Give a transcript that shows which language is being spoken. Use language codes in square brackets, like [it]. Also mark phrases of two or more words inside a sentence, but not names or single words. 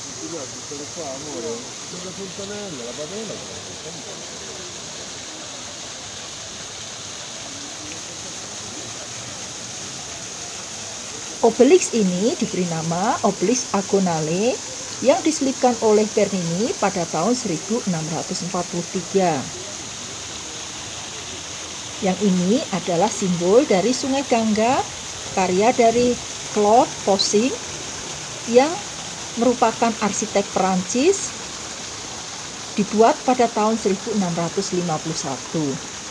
[it] tutte le qua, amore. La fontanella, la padella. [id] Obelisk ini diberi nama Obelisk Agonale yang diselipkan oleh Bernini pada tahun 1643. Yang ini adalah simbol dari Sungai Gangga, karya dari Claude Poncin yang merupakan arsitek Perancis, dibuat pada tahun 1651.